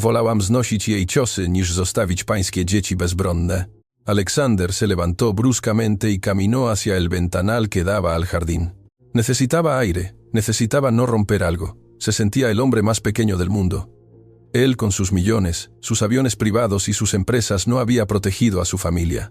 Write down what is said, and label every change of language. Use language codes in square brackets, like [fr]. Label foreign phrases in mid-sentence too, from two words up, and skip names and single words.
[pl] Wolałam znosić jej ciosy, niż zostawić pańskie dzieci bezbronne. [es] Alexander se levantó bruscamente y caminó hacia el ventanal que daba al jardín. Necesitaba aire, necesitaba no romper algo. Se sentía el hombre más pequeño del mundo. Él, con sus millones, sus aviones privados y sus empresas, no había protegido a su familia.